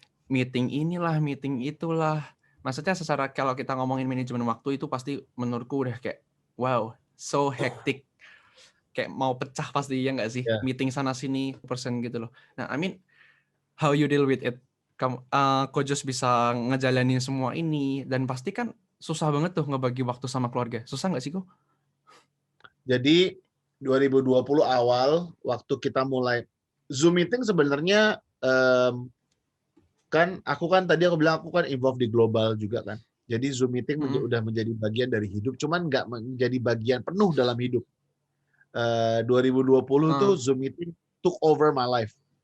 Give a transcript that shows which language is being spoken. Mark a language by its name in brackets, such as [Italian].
[Indonesian] Meeting inilah, meeting itulah. Maksudnya secara kalau kita ngomongin manajemen waktu itu pasti menurutku udah kayak, [English] wow, so hectic. [Indonesian] Kayak mau pecah pasti, ya nggak sih? Yeah. Meeting sana-sini, persen gitu loh. [English] Nah, I mean, how you deal with it? [Indonesian] Kojos bisa ngejalanin semua ini, dan pasti kan susah banget tuh ngebagi waktu sama keluarga. Susah nggak sih, Ko? Jadi 2020 awal waktu kita mulai Zoom meeting sebenarnya kan aku bilang aku kan involved di Global juga kan. Jadi Zoom meeting udah menjadi bagian dari hidup, cuman nggak menjadi bagian penuh dalam hidup. [English] 2020 tuh Zoom meeting took over my life.